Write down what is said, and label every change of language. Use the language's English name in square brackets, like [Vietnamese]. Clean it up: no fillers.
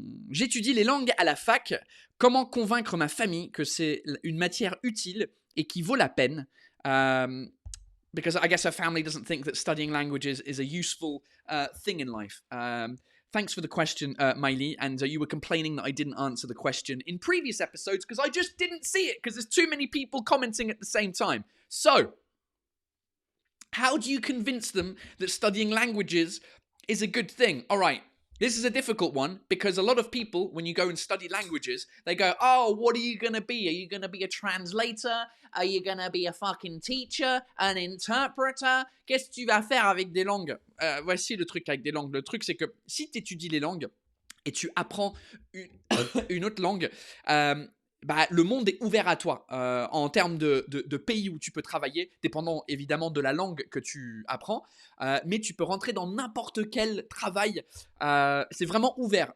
[French] J'étudie les langues à la fac. Comment convaincre ma famille que c'est une matière utile et qui vaut la peine? [English] Because I guess her family doesn't think that studying languages is a useful thing in life. Thanks for the question, Miley. And you were complaining that I didn't answer the question in previous episodes because I just didn't see it because there's too many people commenting at the same time. So, how do you convince them that studying languages is a good thing? All right, this is a difficult one because a lot of people, when you go and study languages, they go, oh, what are you going to be? Are you going to be a translator? Are you going to be a fucking teacher? An interpreter? [French] Qu'est-ce que tu vas faire avec des langues? Voici le truc avec des langues. Le truc, c'est que si tu étudies les langues et tu apprends une autre langue, le monde est ouvert à toi en termes de pays où tu peux travailler, dépendant évidemment de la langue que tu apprends, mais tu peux rentrer dans n'importe quel travail. C'est vraiment ouvert.